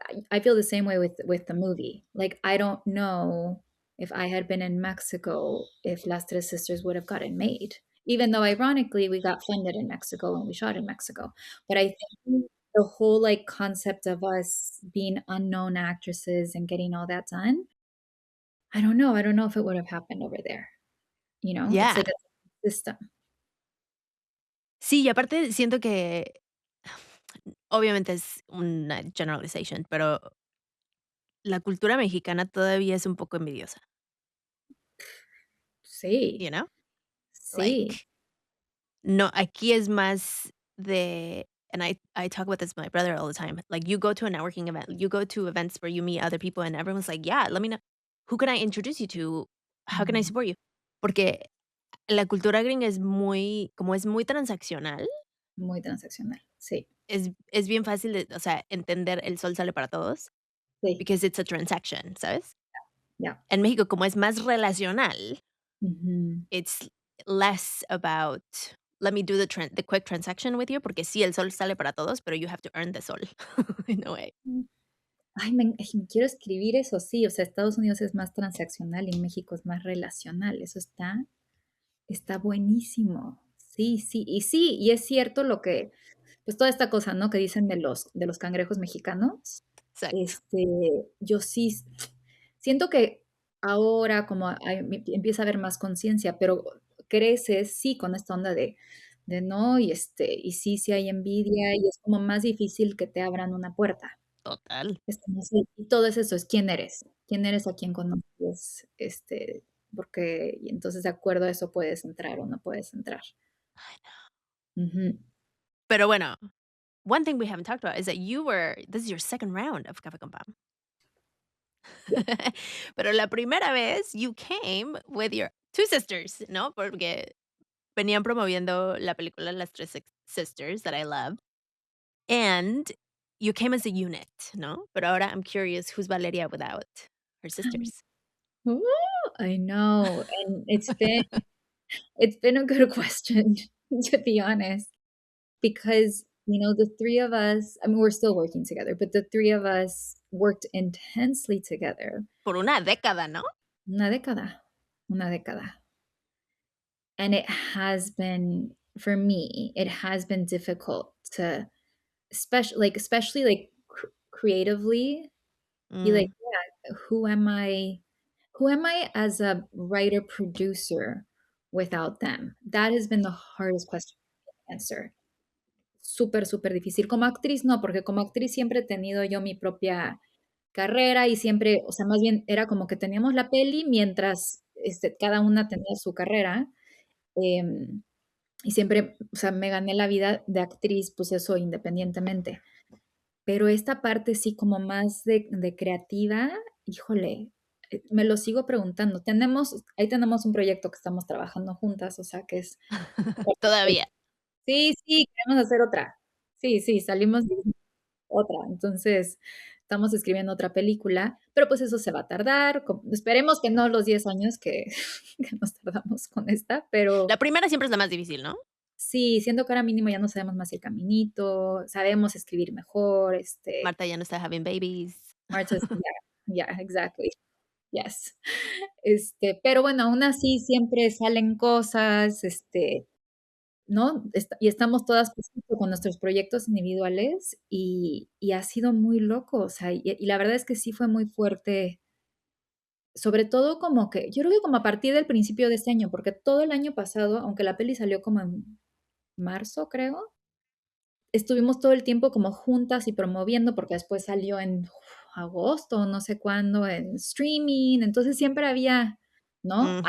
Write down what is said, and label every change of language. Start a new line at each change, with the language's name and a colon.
English: I feel the same way with the movie. Like, I don't know if I had been in Mexico if Las Tres Sisters would have gotten made, even though ironically we got funded in Mexico and we shot in Mexico. But I think the whole like concept of us being unknown actresses and getting all that done, I don't know. I don't know if it would have happened over there. It's Yeah. like a system.
Spanish: Sí, y aparte siento que obviamente es una generalization, pero la cultura mexicana todavía es un poco envidiosa, Sí,
English: you know?
Spanish: sí.
English: Like, no, aquí es más de, and I talk about this with my brother all the time. Like, you go to a networking event, you go to events where you meet other people and everyone's like, "Yeah, let me know. Who can I introduce you to? How can I Mm, support you?"
Spanish: Porque la cultura gringa es muy como es muy transaccional, muy transaccional. Sí, es bien fácil de, o sea, entender el sol sale para todos, sí.
English: because it's a transaction, ¿sabes? Yeah.
Spanish: En México, como es más relacional, Mhm.
English: it's less about, "Let me do the quick transaction with you", porque sí, el sol sale para todos, pero you have to earn the sol in a way.
Spanish: Ay, me quiero escribir eso, sí, o sea, Estados Unidos es más transaccional y México es más relacional, eso está buenísimo. Sí, sí, y es cierto pues toda esta cosa, ¿no? Que dicen de los cangrejos mexicanos. Exacto, Este, yo sí siento que ahora como empieza a haber más conciencia, pero creces, sí, con esta onda de no, y sí hay envidia, y es como más difícil que te abran una puerta. total. Es como sí, y todo es eso, es quién eres, a quién conoces, porque y entonces de acuerdo a eso puedes entrar o no puedes entrar. Ujú.
English: Pero bueno, one thing we haven't talked about is that this is your second round of Café con Pam. Yeah. Pero la primera vez you came with your 2 sisters, ¿no? Porque venían promoviendo la película Las Tres Sisters that I love, and you came as a unit, ¿no? Pero ahora I'm curious, who's Valeria without her sisters? Ooh, I know, and it's been a good question, to be honest, because, the 3 of us, I mean, we're still working together, but the 3 of us worked intensely together.
Spanish: Por una década, ¿no? Una década, una década.
English: And it has been, for me, it has been difficult to, especially like creatively, be like, Mm. yeah, who am I as a writer producer without them? That has been the hardest question to answer.
Spanish: Súper, súper difícil. Como actriz no, porque como actriz siempre he tenido yo mi propia carrera y siempre, o sea, más bien era como que teníamos la peli mientras, cada una tenía su carrera, em, y siempre, o sea, me gané la vida de actriz, pues eso independientemente. Pero esta parte sí como más de creativa, híjole, me lo sigo preguntando. Ahí tenemos un proyecto que estamos trabajando juntas, o sea, que es Todavía. sí, sí, queremos hacer otra. Sí, sí, salimos de otra. Entonces, estamos escribiendo otra película, pero pues eso se va a tardar. Esperemos que no los 10 años que, que nos tardamos con esta, pero La primera siempre es la más difícil, ¿no? sí, siendo que ahora mínimo ya no sabemos más el caminito, sabemos escribir mejor, Marta ya no está having babies.
English: Marta's, yeah, yeah, exactly. Yes.
Spanish: Pero bueno, aún así siempre salen cosas, ¿no? Y estamos todas, pues, justo con nuestros proyectos individuales y ha sido muy loco, o sea, y la verdad es que sí fue muy fuerte, sobre todo como que yo creo que como a partir del principio de este año, porque todo el año pasado, aunque la peli salió como en marzo, creo, estuvimos todo el tiempo como juntas y promoviendo, porque después salió en agosto, no sé cuándo, en streaming, entonces siempre había, ¿no?